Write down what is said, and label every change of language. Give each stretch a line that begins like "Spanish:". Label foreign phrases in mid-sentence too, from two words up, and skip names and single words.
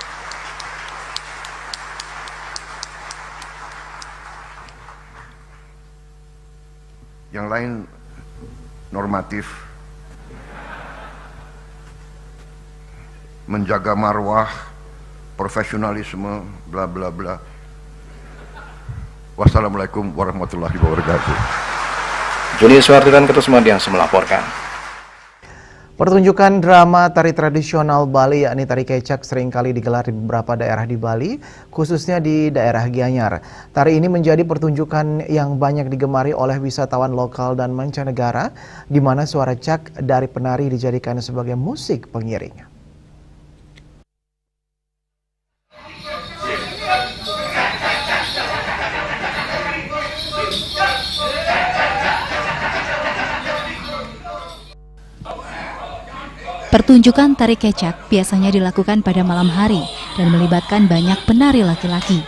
Indonesian: Yang lain normatif, menjaga marwah, profesionalisme, bla bla bla.
Arabic: والسلام عليكم ورحمة الله وبركاته.
Indonesian: Juni Suhardiran Ketusmadian melaporkan. Pertunjukan drama tari tradisional Bali yakni tari kecak seringkali digelar di beberapa daerah di Bali, khususnya di daerah Gianyar. Tari ini menjadi pertunjukan yang banyak digemari oleh wisatawan lokal dan mancanegara, di mana suara cak dari penari dijadikan sebagai musik pengiring. Pertunjukan tari kecak biasanya dilakukan pada malam hari dan melibatkan banyak penari laki-laki.